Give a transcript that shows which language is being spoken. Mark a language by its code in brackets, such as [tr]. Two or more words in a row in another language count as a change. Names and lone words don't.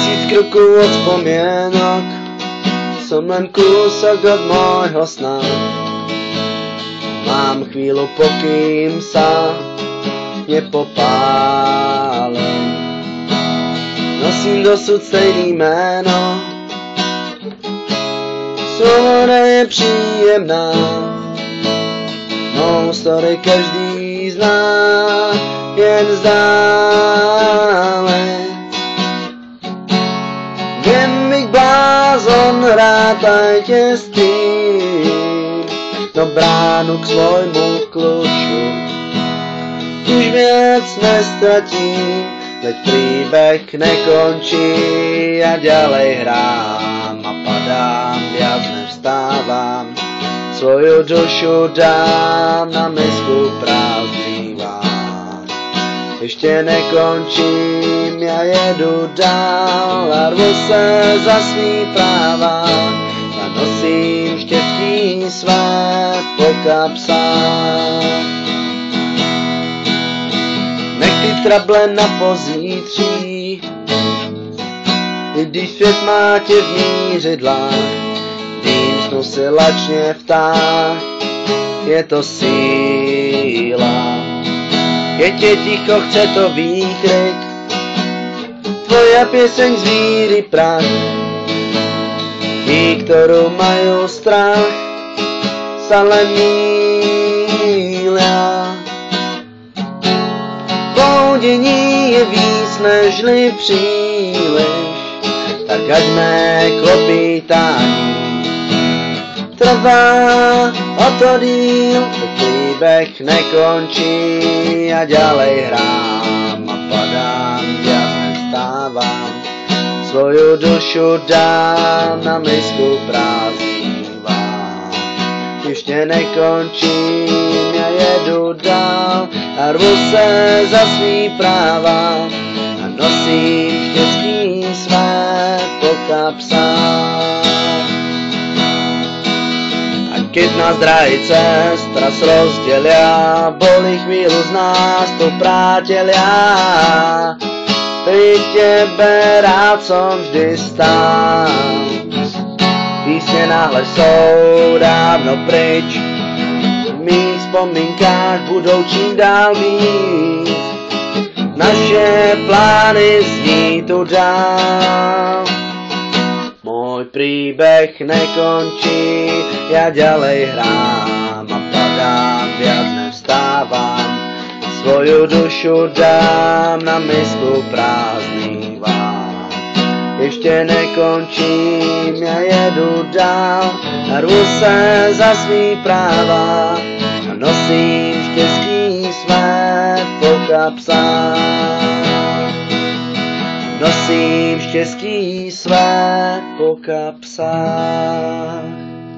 [sk] kroku od spomienok som len kúsok od môjho sna. Mám chvíľu, pokým sa nepopálim. [cs] Nosím dosud stejný jméno, sloboda je příjemná. Mou story každý zná, jen zdále. [sk] Viem byť blázon, rátajte s tým, no bránu k svojmu kľúču už viac nestratím, veď príbeh nekončí, ja ďalej hrám a padám, viac nevstávam, svoju dušu dám na misku prázdnivá. Ešte nekončím, [cs] ja jedu dál a rvu se za svý práva a nosím štěstí své po kapsách. Nechty trable na pozítří, i když svět má tě v mířidlách, vím, snu si lačně vtáh, je to síla. [sk] Keď je ticho, chce to výkrik, tvoja pieseň z víry prach. Tí, ktorú majú strach, sa len mýlia. [cs] Poudení je víc nežli příliš, tak ať mé klopítání trvá o to díl, [sk] príbeh nekončí, ja ďalej hrám a padám, viac nevstávam, svoju dušu dám na misku prázdnivá. Ešte nekončím, [cs] ja jedu dál a rvu se za svý práva a nosím štěstí své po kapsách. [sk] Keď nás dráhy cest raz rozdelia, boli chvíľu z nás tu prátelia. Pri tebe rád som vždy stál, [cs] písne náhle jsou dávno pryč, v mých vzpomínkách budou čím dál víc, naše plány zní tu dál. [sk] Môj príbeh nekončí, ja ďalej hrám a padám, viac nevstávam, svoju dušu dám na misku prázdnivá. Ešte nekončím, [cs] ja jedu dál a rvu se za svý práva a nosím štěstí své po kapsách. Nosím štěstí své po kapsách.